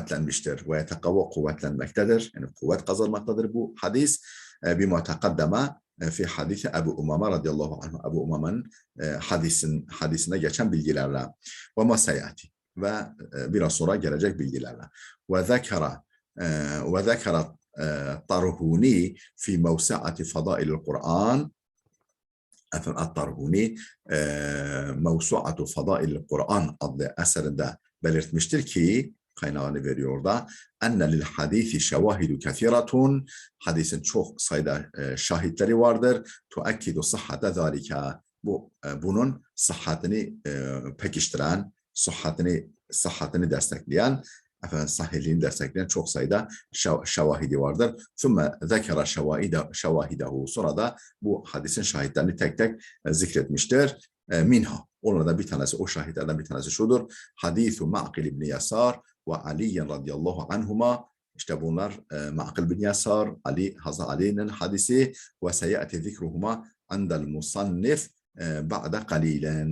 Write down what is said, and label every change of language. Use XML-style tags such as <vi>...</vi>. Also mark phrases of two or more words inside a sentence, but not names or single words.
<ar>ويتقوى</ar> <tr>kuvvetlenmektedir. Yani kuvvet kazanmaktadır bu hadis.</tr> <ar>بما تقدم في حديث أبي أمامة رضي الله عنه.</ar> <tr>Ebu Umame'nin hadisinde geçen bilgilerle.</tr> <ar>وما سيأتي.</ar> <tr>Ve biraz sonra gelecek bilgilerle.</tr> <ar>وذكر الطرهوني في موسعة فضائل القرآن الطرهوني موسوعة فضائل القرآن</ar> <tr>adlı eserinde belirtmiştir ki kaynağını veriyor da</tr> <ar>أن للحديث شواهد كثيرة</ar> <tr>hadisin çok sayıda şahitleri vardır</tr> <ar>تؤكد صحة ذلك</ar> <tr>bunun sıhhatini pekiştiren sıhhatini destekleyen sahihliğini destekleyen çok sayıda şevahidi vardır.</tr> <ar>ثُمَّ ذَكَرَ şevahidehu.</ar> <tr>Sonra da bu hadisin şahitlerini tek tek zikretmiştir.</tr> <ar>Minha.</ar> <tr>Onlardan da bir tanesi, o şahitlerden bir tanesi şudur.</tr> <ar>حديث معقل بن يسار وعلي رضي الله عنهما.</ar> <tr>İşte bunlar Ma'qil bin Yasar, Hazreti Ali'nin hadisi</tr> <ar>وسيأتي ذكرهما عند المصنف بعد قليل.</ar>